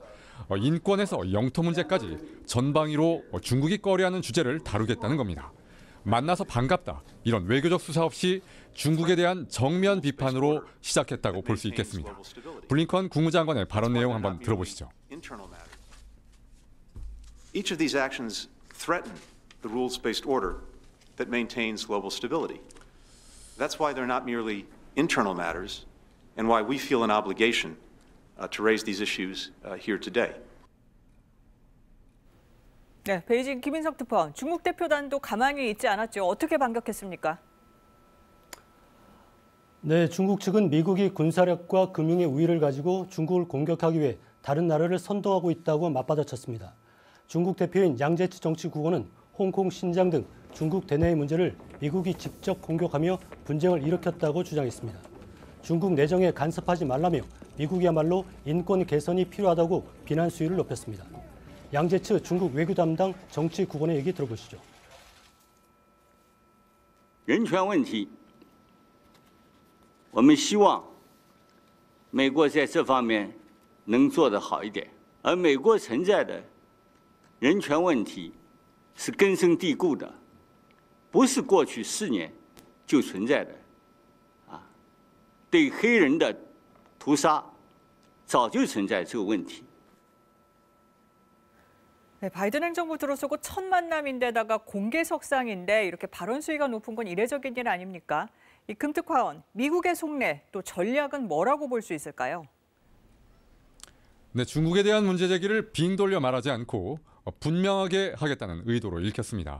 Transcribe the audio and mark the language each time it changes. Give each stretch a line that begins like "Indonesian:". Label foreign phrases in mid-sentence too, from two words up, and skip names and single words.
Korean: 인권에서 영토 문제까지 전방위로 중국이 꺼려하는 주제를 다루겠다는 겁니다. 만나서 반갑다, 이런 외교적 수사 없이 중국에 대한 정면 비판으로 시작했다고 볼 수 있겠습니다. 블링컨 국무장관의 발언 내용 한번 들어보시죠.
English: Each of these actions threaten the rules-based order that maintains global stability. That's why they're not merely internal matters and why we feel an obligation to raise these issues here today.
Korean: 네, 베이징 김인석 특파원, 중국 대표단도 가만히 있지 않았죠. 어떻게 반격했습니까? 네, 중국 측은 미국이 군사력과 금융의 우위를 가지고 중국을 공격하기 위해 다른 나라를 선동하고 있다고 맞받아쳤습니다. 중국 대표인 양재치 정치국원은 홍콩, 신장 등 중국 대내의 문제를 미국이 직접 공격하며 분쟁을 일으켰다고 주장했습니다. 중국 내정에 간섭하지 말라며 미국이야말로 인권 개선이 필요하다고 비난 수위를 높였습니다. 양재츠 중국 외교 담당 정치국원의 얘기 들어보시죠.
Chinese: 人权问题我们希望美国在这方面能做得好一点，而美国存在的人权问题是根深蒂固的，不是过去4年就存在的。对黑人的屠杀早就存在这个问题。
Korean: 네, 바이든 행정부 들어서고 첫 만남인데다가 공개석상인데 이렇게 발언 수위가 높은 건 이례적인 일 아닙니까? 이 금특파원, 미국의 속내 또 전략은 뭐라고 볼 수 있을까요? 네, 중국에 대한 문제 제기를 빙 돌려 말하지 않고 분명하게 하겠다는 의도로 읽혔습니다.